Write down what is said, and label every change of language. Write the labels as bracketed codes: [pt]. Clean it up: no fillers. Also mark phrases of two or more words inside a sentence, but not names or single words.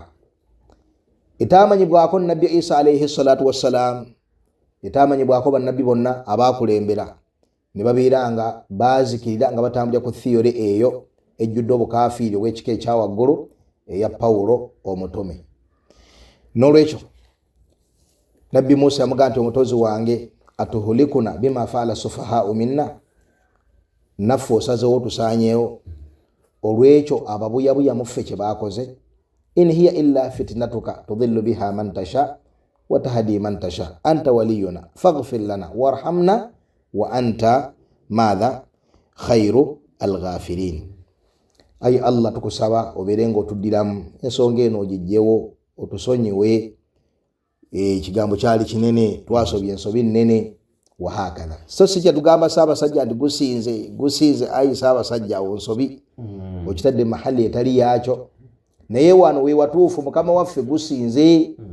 [lg] Etamanyibwako Nabbi Isa [ar] عليه الصلاة والسلام, [lg] etamanyibwako bannabbi bonna abaakulembera ne babeera nga baazikirira nga batambulira ku theory eyo ejjudde obukafiiri obw'ekika ekyawaggulu eya Pawulo omutume. N'olwekyo Nabbi Musa yamugamba nti omutozi wange [ar] أتهلكنا بما فعل السفهاء منا, [lg] naffe osazeewo tusaanyeewo olw'ekyo ababuyabuya mu ffe kye baakoze. [ar] إن هي إلا فتنتك تضل بها من تشاء وتهدي من تشاء أنت ولينا فاغفر لنا وارحمنا وأنت ماذا خير الغافرين. [lg] Ayi Allah tukusaba obeerenga otuddiramu ensonga eno ogijjewo otusonyiwe. Ekigambo kyali kinene, twasobye ensobi nnene wahakana. So si kyatugamba Ssaabasajja nti gusinze ayi Ssaabasajja awo nsobi okitadde mahali etali yaakyo, naye wano we watuufu Mukama waffe gusinze.